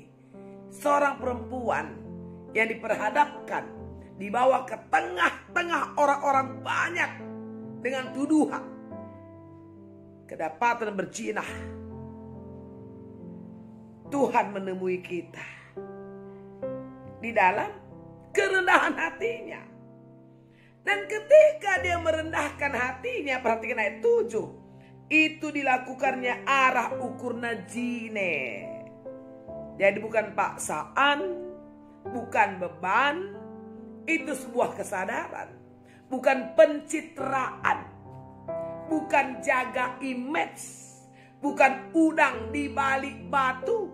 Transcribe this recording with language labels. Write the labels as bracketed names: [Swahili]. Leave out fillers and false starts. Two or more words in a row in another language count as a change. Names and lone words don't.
[Indonesian] Seorang perempuan yang diperhadapkan, dibawa ke tengah-tengah orang-orang banyak dengan tuduhan kedapatan berzina. Tuhan menemui kita di dalam kerendahan hatinya. Dan ketika dia merendahkan hatinya, perhatikan ayat 7. [Batak Karo] Itu dilakukannya arah ukur najine. Jadi bukan paksaan, bukan beban. Itu sebuah kesadaran. Bukan pencitraan. Bukan jaga image. Bukan udang di balik batu.